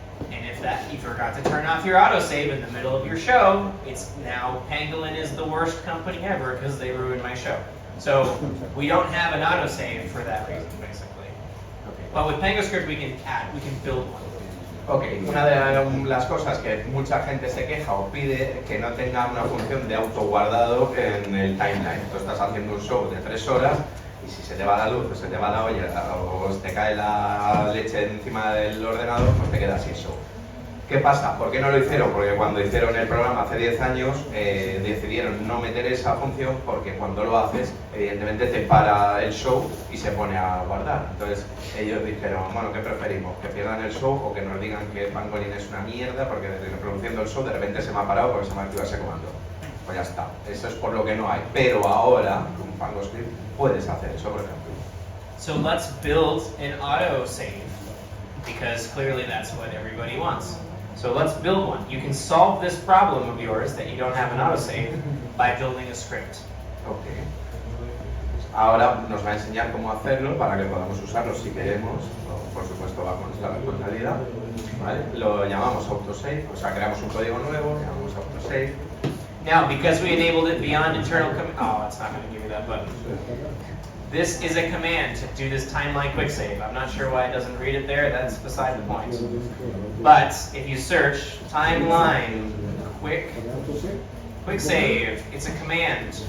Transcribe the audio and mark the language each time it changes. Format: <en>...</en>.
<en>And if you forgot to turn off your autosave in the middle of your show, it's now Pangolin is the worst company ever because they ruined my show. So we don't have an autosave for that reason, basically. But with PangoScript we can build one.</en> <es>Ok, una de las cosas que mucha gente se queja o pide que no tenga una función de autoguardado en el timeline. Tú estás haciendo un show de 3 horas y si se te va la luz, o se te va la olla o se te cae la leche encima del ordenador, pues te quedas sin show. ¿Qué pasa? ¿Por qué no lo hicieron? Porque cuando hicieron el programa hace 10 años decidieron no meter esa función porque cuando lo haces, evidentemente te para el show y se pone a guardar. Entonces ellos dijeron, bueno, ¿qué preferimos? ¿Que pierdan el show o que nos digan que Pangolin es una mierda porque desde reproduciendo el show de repente se me ha parado porque se me ha activado ese comando? Pues ya está, eso es por lo que no hay. Pero ahora, con PangoScript, puedes hacer eso, por ejemplo.</es> <en>So let's build an autosave because clearly that's what everybody wants. So let's build one. You can solve this problem of yours that you don't have an autosave by building a script. Okay.</en> <es>Ahora nos va a enseñar cómo hacerlo para que podamos usarlo si queremos, por supuesto bajo nuestra responsabilidad. ¿Vale? Lo llamamos autosave, o sea, creamos un código nuevo, llamamos autosave.</es> <en>Now, because we enabled it beyond internal oh, it's not going to give me that button. This is a command to do this timeline quick save. I'm not sure why it doesn't read it there, that's beside the point. But if you search timeline quick save, it's a command.</en>